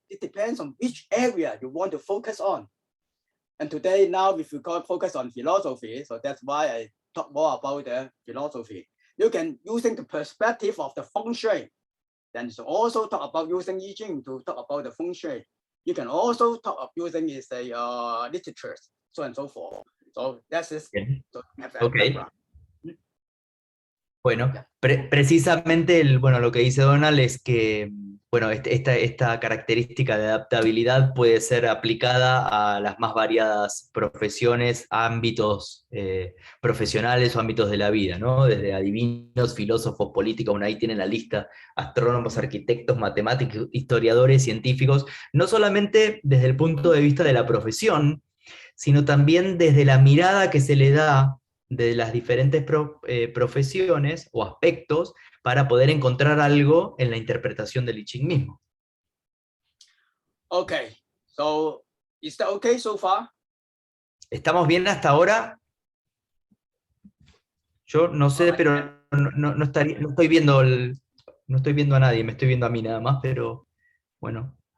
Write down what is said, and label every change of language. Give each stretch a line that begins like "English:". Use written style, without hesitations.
English: It depends on which area you want to focus on. And today, now, if you focus on philosophy, so that's why I talk more about the philosophy. You can, using the perspective of the feng shui, then you also talk about using I Ching to talk about the feng shui. You can also talk about using literature, so and so forth. So that's it. Okay. So have a background.
Spanish: Bueno, precisamente lo que dice Donald es que bueno, esta característica de adaptabilidad puede ser aplicada a las más variadas profesiones, ámbitos profesionales o ámbitos de la vida, ¿no? Desde adivinos, filósofos, políticos, bueno, ahí tienen la lista, astrónomos, arquitectos, matemáticos, historiadores, científicos, no solamente desde el punto de vista de la profesión, sino también desde la mirada que se le da de las diferentes profesiones o aspectos para poder encontrar algo en la interpretación del I Ching mismo.
English: Okay, so is that okay so far?
Spanish: ¿Estamos bien hasta ahora? Yo no sé, pero no estoy viendo no estoy viendo a nadie, me estoy viendo a mí nada más, pero bueno.